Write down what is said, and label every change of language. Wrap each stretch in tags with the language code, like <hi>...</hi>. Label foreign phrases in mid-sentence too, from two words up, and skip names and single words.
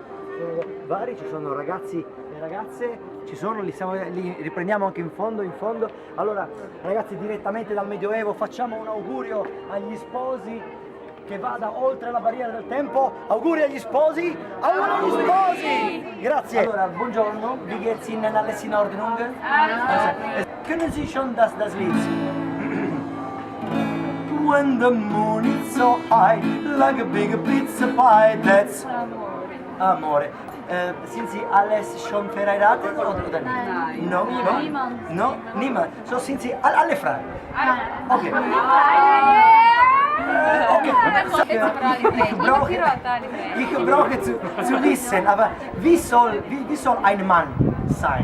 <it>Vari, ci sono ragazzi e ragazze, li riprendiamo anche in fondo. Allora, ragazzi, direttamente dal Medioevo facciamo un augurio agli sposi che vada oltre la barriera del tempo. Auguri agli sposi! Auguri agli sposi! Grazie! Allora, buongiorno,</it> <de>wie geht's Ihnen? Alles in Ordnung? Können Sie schon das Lied singen?</de> <en>When the moon is so high, like a big pizza pie, that's amore.</en> <de>Sind Sie alles schon verheiratet oder nicht? Nein.</de> <it>No?</it> <de>Niemand. No? Niemand. So sind Sie alle frei? Okay. Ich brauche zu wissen, aber wie soll ein Mann sein?</de>